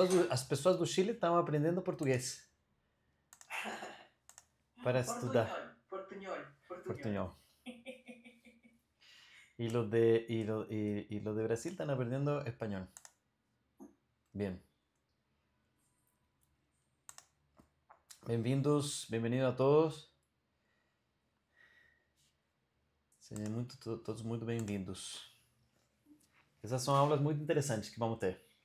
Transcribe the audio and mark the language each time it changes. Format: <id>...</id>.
<pt>As pessoas do Chile estão aprendendo português para estudar.</pt> <es>Portuñol. Y los de Brasil están aprendiendo español. Bien.</es> <pt>Bem-vindos, bem-vindo a todos. Sejam todos muito bem-vindos. Essas são aulas muito interessantes que vamos ter.</pt>